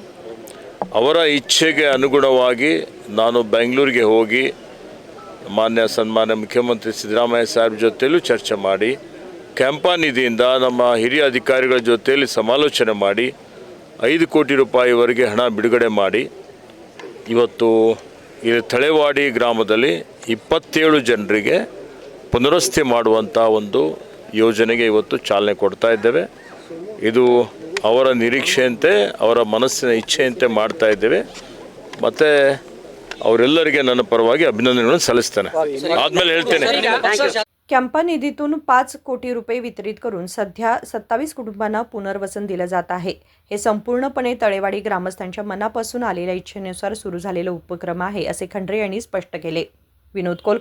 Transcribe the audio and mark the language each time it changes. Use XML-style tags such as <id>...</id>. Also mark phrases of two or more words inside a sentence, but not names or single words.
<kn>ಅವರ ಇಚ್ಛೆಗೆ ಅನುಗುಣವಾಗಿ ನಾನು ಬೆಂಗಳೂರಿಗೆ ಹೋಗಿ ಸನ್ಮಾನ್ಯ ಮುಖ್ಯಮಂತ್ರಿ ಸಿದ್ದರಾಮಯ್ಯ ಸಾಹೇಬ್ ಜೊತೆಯಲ್ಲೂ ಚರ್ಚೆ ಮಾಡಿ, ಕ್ಯಾಂಪಾ ನಿಧಿಯಿಂದ ನಮ್ಮ ಹಿರಿಯ ಅಧಿಕಾರಿಗಳ ಜೊತೆಯಲ್ಲಿ ಸಮಾಲೋಚನೆ ಮಾಡಿ 5 ಕೋಟಿ ರೂಪಾಯಿವರೆಗೆ ಹಣ ಬಿಡುಗಡೆ ಮಾಡಿ ಇವತ್ತು ಈ ತಳೇವಾಡಿ ಗ್ರಾಮದಲ್ಲಿ 27 ಜನರಿಗೆ ಪುನರ್ವಸತಿ ಮಾಡುವಂಥ ಒಂದು ಯೋಜನೆಗೆ ಇವತ್ತು ಚಾಲನೆ ಕೊಡ್ತಾ ಇದ್ದೇವೆ. ಇದು ಅವರ ನಿರೀಕ್ಷೆಯಂತೆ, ಅವರ ಮನಸ್ಸಿನ ಇಚ್ಛೆಯಂತೆ ಮಾಡ್ತಾ ಇದ್ದೇವೆ. ಮತ್ತು ಅವರೆಲ್ಲರಿಗೆ ನನ್ನ ಪರವಾಗಿ अभिनंदन सಲ್ಲಿಸ್ತೇನೆ. आदमेले ಹೇಳ್ತೇನೆ.</kn> <mr>कॅम्पा निधीतून 5 कोटी रुपये वितरित करून सध्या 27 कुटुंबांना पुनर्वसन दिलं जात आहे. हे संपूर्णपणे तळेवाडी ग्रामस्थांच्या मनापासून आलेल्या इच्छेनुसार सुरू झालेला उपक्रम आहे, असे खंड्रे यांनी स्पष्ट केले.</mr>